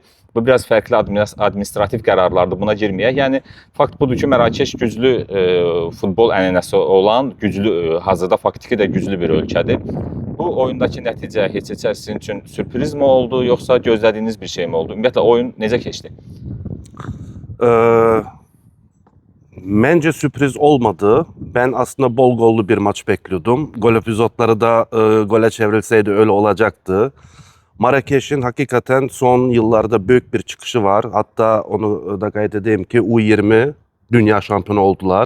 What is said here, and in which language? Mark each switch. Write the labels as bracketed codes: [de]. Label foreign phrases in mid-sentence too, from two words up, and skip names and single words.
[az] Bu biraz fərqli administrativ qərarlardır, buna girməyək. Yəni fakt budur ki, Mərakeş güclü futbol ənənəsi olan, hazırda faktiki də güclü bir ölkədir. Bu oyundakı nəticə heç sizin üçün sürpriz mi oldu, yoxsa gözlədiyiniz bir şey mi oldu? Ümumiyyətlə oyun necə keçdi? [tr] Bence sürpriz olmadı. Ben aslında bol gollu bir maç bekliyordum. Gol epizotları da gole çevrilseydi öyle olacaktı. Marrakeş'in hakikaten son yıllarda büyük bir çıkışı var. Hatta onu da kaydedeyim ki U20 dünya şampiyonu oldular.